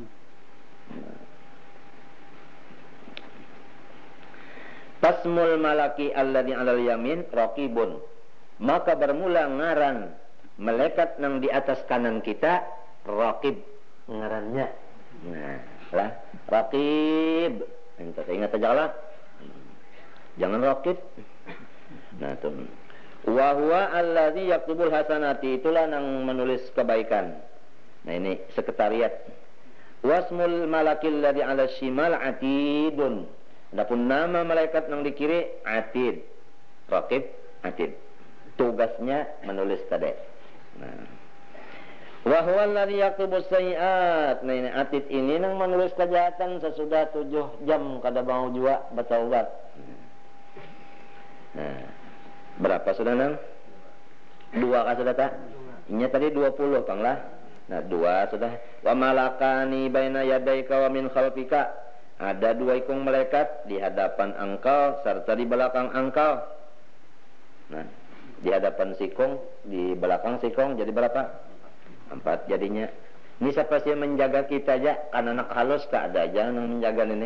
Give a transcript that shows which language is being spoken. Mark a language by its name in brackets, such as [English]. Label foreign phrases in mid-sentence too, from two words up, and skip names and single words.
[Arabic] Tasmul malaki alladhi 'alal yamin raqibun. [Banjar] Maka bermula ngaran malaikat yang di atas kanan kita raqib ngarannya. Nah, lah raqib. Ingat aja lah. Jangan raqib. Nah, tuh. [Arabic] Wa huwa alladhi yaktubul hasanati, [Banjar] itulah yang menulis kebaikan. Nah, ini sekretariat. [Arabic] Wasmul malakil ladzi 'ala shimal atidun. [Banjar] Adapun nama malaikat yang di kiri atid. Raqib, atid. Tugasnya menulis tadi. Nah. [Arabic] Wa huwa alladzi yaktubus sayyi'at. [Banjar] Nah, ini atid ini yang menulis kejahatan sesudah 7 jam kada mau jua bertaubat. Nah, berapa sudah nang? 2 kah sudah tak? Ini tadi 20 panglah. Nah, 2 sudah. [Arabic] Wa malakani baina yadayka wa min khalfika. [Banjar] Ada 2 ikung malaikat di hadapan engkau serta di belakang engkau. Nah, di hadapan sikung, di belakang sikung, jadi berapa? 4 jadinya. Ini siapa sih yang menjaga kita aja? Kan anak halus tak ada aja yang menjaga ini.